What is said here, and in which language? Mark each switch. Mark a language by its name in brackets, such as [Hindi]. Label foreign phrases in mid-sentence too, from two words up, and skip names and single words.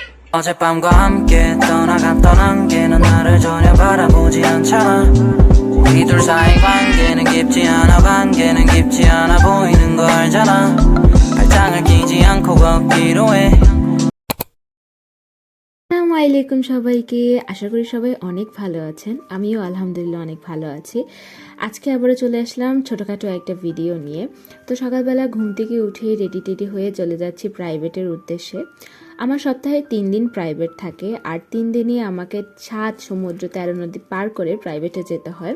[Korean] 어젯밤과 함께 떠나갔던 안개는 나를 전혀 바라보지 않잖아. 우리 둘 사이 관계는 깊지 않아. 관계는 깊지 않아 보이는 거 알잖아. 발장을 끼지 않고 걷기로 해. [Arabic] السلام عليكم [Bangla] সবাইকে। আশা করি সবাই অনেক ভালো আছেন। আমিও আলহামদুলিল্লাহ অনেক ভালো আছি। আজকে আবারও চলে আসলাম ছোটোখাটো একটা ভিডিও নিয়ে। তো সকালবেলা ঘুম থেকে উঠে রেডি হয়ে চলে যাচ্ছি প্রাইভেটের উদ্দেশ্যে। আমার সপ্তাহে 3 দিন প্রাইভেট থাকে, আর 3 দিনই আমাকে 7 সমুদ্র 13 নদী পার করে প্রাইভেটে যেতে হয়।